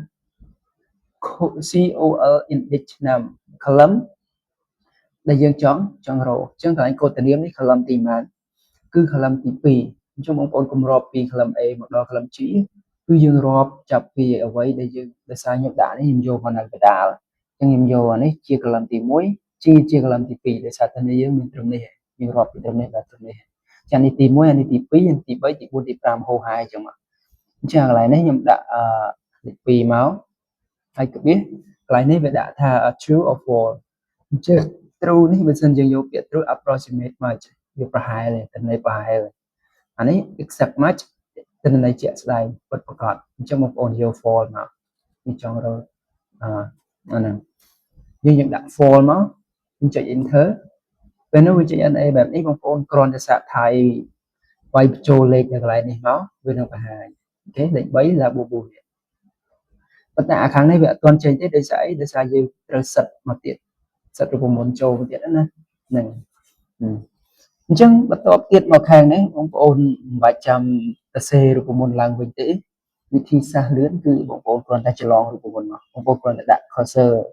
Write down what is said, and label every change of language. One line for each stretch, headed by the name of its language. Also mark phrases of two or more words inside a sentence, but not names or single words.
English: COL index
Khmer: ឆ្នាំ column ដែលយើងចង់រកអញ្ចឹងកន្លែងកូដតានាមនេះ column ទីម៉ានគឺ column ទី2អញ្ចឹងបងប្អូនគម្របពី column A មកដល់ column G គឺយើងរាប់ចាប់ពីអ្វីដែលយើងដោយសារខ្ញុំដាក់នេះខ្ញុំយកមកនៅកណ្ដាលអញ្ចឹងខ្ញុំយកអានេះជា column ទី1 G ជា column ទី 2ដោយសារតែនេះយើងមានត្រឹមនេះយើងរាប់ពីត្រឹមនេះដល់ត្រឹមនេះចានេះទី1អានេះទី2អានេះទី3ទី4ទី5ហូរហាយអញ្ចឹងមកអញ្ចឹងកន្លែងនេះខ្ញុំដាក់លេខ2មកហើយកបៀសកន្លែងនេះវាដាក់ថា true
English: or false
Khmer: អញ្ចឹង true នេះបើសិនយើងយកពាក្យ
English: true approximate match
Khmer: វាប្រហែលទិន្នន័យប្រហែលអានេះ
English: exact match
Khmer: ទិន្នន័យជាក់ស្ដែងពិតប្រាកដអញ្ចឹងបងប្អូនយក false មកខ្ញុំចង់រកអាហ្នឹងយើងដាក់ false មកខ្ញុំចុច enter ពេលនោះវាចេញ NA បែបនេះបងប្អូនគ្រាន់តែសាកថៃ វាយបញ្ចូលលេខនៅកន្លែងនេះមកវានឹងបង្ហាញអូខេលេខ3là bù bù ប៉ុន្តែអាខាងនេះវាអត់ទាន់ចេញទេដោយសារអីដោយសារយើងត្រូវសិតមកទៀតសិតរូបមន្តចូលមកទៀតណាហ្នឹងអញ្ចឹងបន្ទាប់ទៀតមកខាងនេះបងប្អូនមិនបាច់ចាំសរសេររូបមន្តឡើងវិញទេវិធីសាស្ត្រលឿនគឺបងប្អូនគ្រាន់តែច្រឡងរូបមន្តមកបងប្អូនគ្រាន់តែដាក់ cursor